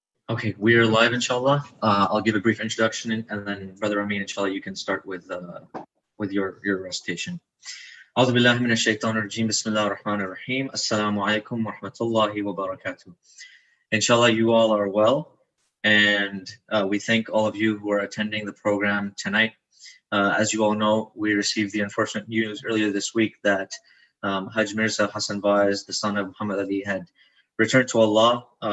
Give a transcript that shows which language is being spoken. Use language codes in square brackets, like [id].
[en] Okay, we are live, inshallah. I'll give a brief introduction, and then Brother Amin, inshallah, you can start with your recitation. [ar] أعوذ بالله من الشيطان الرجيم بسم الله الرحمن الرحيم السلام عليكم ورحمة الله وبركاته. [en] Inshallah, you all are well, and we thank all of you who are attending the program tonight. As you all know, we received the unfortunate news earlier this week that Hajj Mirza Hassan Vaez, the son of Muhammad Ali, had returned to Allah.